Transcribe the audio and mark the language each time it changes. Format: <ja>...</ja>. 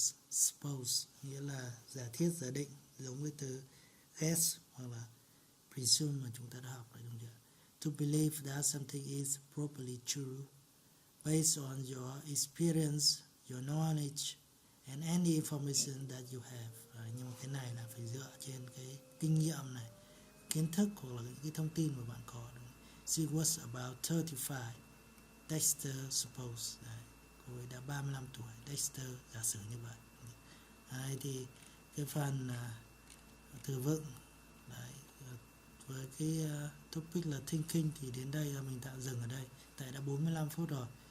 <vi>Suppose nghĩa là giả thiết, giả định, giống với từ guess hoặc là presume mà chúng ta đã học đấy, đúng không?</vi> <en>To believe that something is probably true based on your experience, your knowledge and any information that you have.</en> <vi>Nhưng mà cái này là phải dựa trên cái kinh nghiệm này, kiến thức hoặc là những cái thông tin mà bạn có.</vi> <en>She was about 35. Dexter suppose. Đấy.</en> <vi>Cô ấy đã 35 tuổi. Dexter giả sử như vậy. Đấy, thì cái phần từ vựng đấy, với cái topic là thinking thì đến đây là mình tạm dừng ở đây, tại đã 45 phút rồi.</vi>